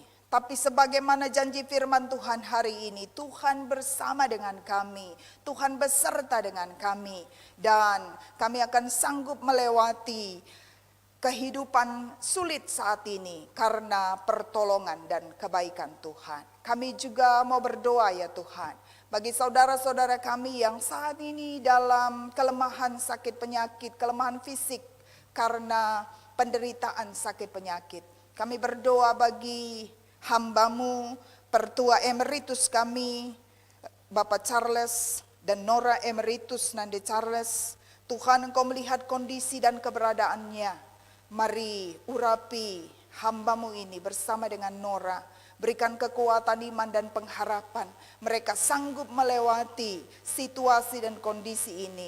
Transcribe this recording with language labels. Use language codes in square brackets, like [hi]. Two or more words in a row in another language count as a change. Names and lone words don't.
[id] Tapi sebagaimana janji firman Tuhan hari ini, Tuhan bersama dengan kami, Tuhan beserta dengan kami, dan kami akan sanggup melewati kehidupan sulit saat ini karena pertolongan dan kebaikan Tuhan. Kami juga mau berdoa ya Tuhan, bagi saudara-saudara kami yang saat ini dalam kelemahan sakit penyakit, kelemahan fisik karena penderitaan sakit penyakit. Kami berdoa bagi hamba-Mu, pertua emeritus kami, Bapak Charles dan Nora emeritus Nande Charles. Tuhan Engkau melihat kondisi dan keberadaannya. Mari urapi hamba-Mu ini bersama dengan Nora. Berikan kekuatan iman dan pengharapan. Mereka sanggup melewati situasi dan kondisi ini.